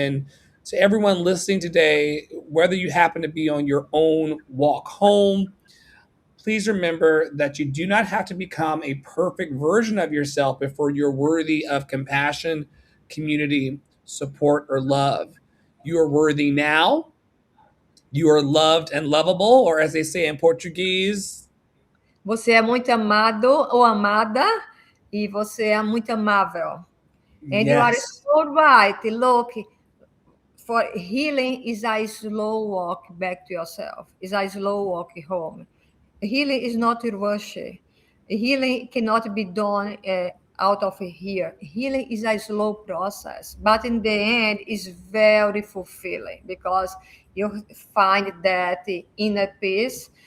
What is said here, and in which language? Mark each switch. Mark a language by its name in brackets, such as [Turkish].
[English] And to everyone listening today, whether you happen to be on your own walk home, please remember that you do not have to become a perfect version of yourself before you're worthy of compassion, community, support, or love. You are worthy now. You are loved and lovable, or as they say in Portuguese, [Portuguese] Você é muito amado ou amada e você é muito amável. [English] And you are yes. so right. Look, for healing is a slow walk back to yourself. Is a slow walk home. Healing is not a rush. Healing cannot be done out of here. Healing is a slow process, but in the end, is very fulfilling because you find that inner peace.